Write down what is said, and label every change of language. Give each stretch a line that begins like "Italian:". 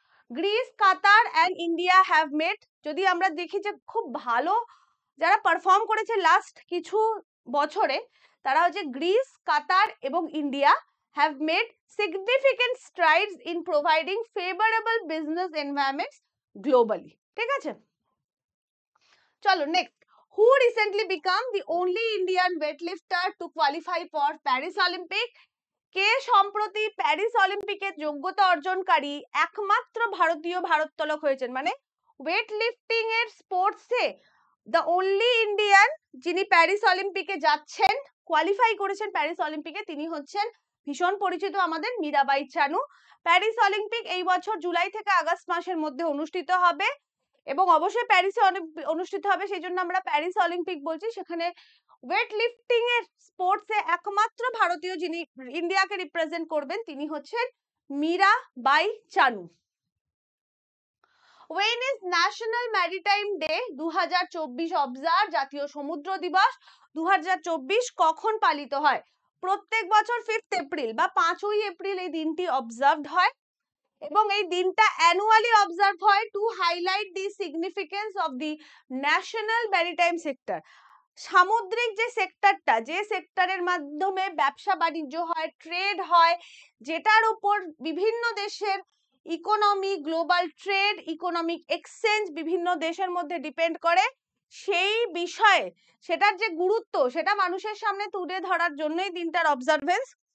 English: Greece, Qatar and India have made,
Bangla: যদি আমরা দেখি যে খুব ভালো যারা পারফর্ম করেছে লাস্ট কিছু বছরে তারা হচ্ছে গ্রিস, কাতার এবং India
English: have made significant strides in providing favorable business environments globally.
Bangla: ঠিক আছে, চলো next.
English: Who recently become the only Indian weightlifter to qualify for Paris Olympic?
Bangla: কে সম্প্রতি প্যারিস অলিম্পিকের যোগ্যতা অর্জনকারী একমাত্র ভারতীয় ভারোত্তোলক হয়েছেন? মানে ওয়েট লিফটিং এর স্পোর্টসে
English: the only Indian
Bangla: যিনি প্যারিস অলিম্পিকে যাচ্ছেন, কোয়ালিফাই করেছেন প্যারিস অলিম্পিকে, তিনি হচ্ছেন ভীষণ পরিচিত আমাদের মীরাবাই চানু। প্যারিস অলিম্পিক এই বছর জুলাই থেকে আগস্ট মাসের মধ্যে অনুষ্ঠিত হবে এবং অবশ্যই প্যারিসে অনুষ্ঠিত হবে, সেই জন্য আমরা প্যারিস অলিম্পিক বলছি। সেখানে ওয়েট লিফটিং এর স্পোর্টসে একমাত্র ভারতীয় যিনি ইন্ডিয়াকে রিপ্রেজেন্ট করবেন তিনি হচ্ছেন মীরাবাই চানু।
English: When is National Maritime Day 2024 observe?
Bangla: জাতীয় সমুদ্র দিবস 2024 কখন পালিত হয়? প্রত্যেক বছর 5th এপ্রিল বা 5ই এপ্রিল এই দিনটি অবজার্ভড হয় এবং এই দিনটা অ্যানুয়ালি অবজার্ভ হয়
English: To highlight the significance of the national maritime sector.
Bangla: সামুদ্রিক যে সেক্টরটা, যে সেক্টরের মাধ্যমে ব্যবসা বাণিজ্য হয়, ট্রেড হয়, যেটার উপর বিভিন্ন দেশের economy, global trade, economic exchange বিভিন্ন দেশের মধ্যে ডিপেন্ড করে, সেই বিষয়ে সেটার যে গুরুত্ব সেটা মানুষের সামনে তুলে ধরার জন্যই দিনটার অবজারভেন্স।